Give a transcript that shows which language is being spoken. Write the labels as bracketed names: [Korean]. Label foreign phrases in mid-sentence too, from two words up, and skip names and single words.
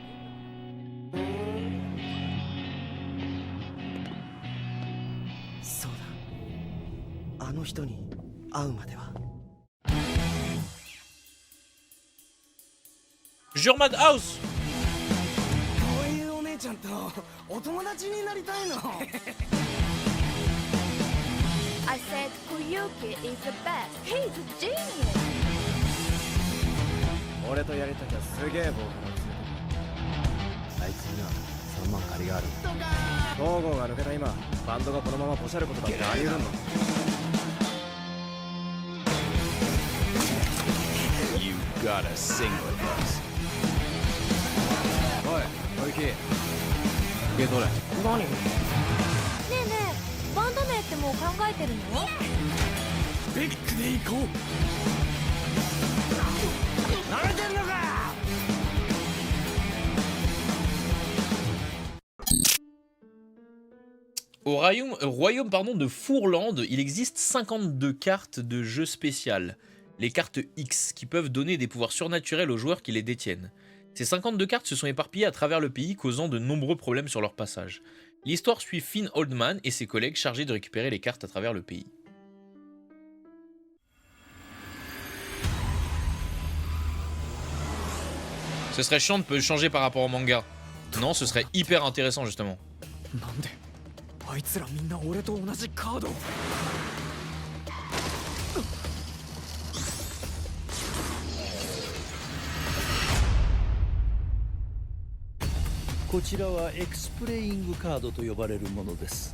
[Japanese] そうだ、あの人に会うまでは。 Jurmad House! こういうお姉ちゃんとお友達になりたいの。 [English] I said Koyuki is the best. He's a genius. [Japanese] 俺とやりときゃすげえボーカルを連れてくる。あいつには3万借りがある。ゴーゴーが抜けた今、バンドがこのままポシャることだってあり得るの。 [English] You gotta sing with us. [Japanese] おい、小雪。受け取れ。何？ねえねえ、バンド名ってもう考えてるの？ベックで行こう。慣れてんのか！ [French] Au royaume pardon, de Fourland, il existe 52 cartes de jeu spéciales, les cartes X, qui peuvent donner des pouvoirs surnaturels aux joueurs qui les détiennent. Ces 52 cartes se sont éparpillées à travers le pays, causant de nombreux problèmes sur leur passage. L'histoire suit Finn Oldman et ses collègues chargés de récupérer les cartes à travers le pays. Ce serait chiant de changer par rapport au manga. Non, ce serait hyper intéressant justement. [Japanese] なんであいつらみんな俺と同じカードを。こちらはエクスプレイングカードと呼ばれるものです。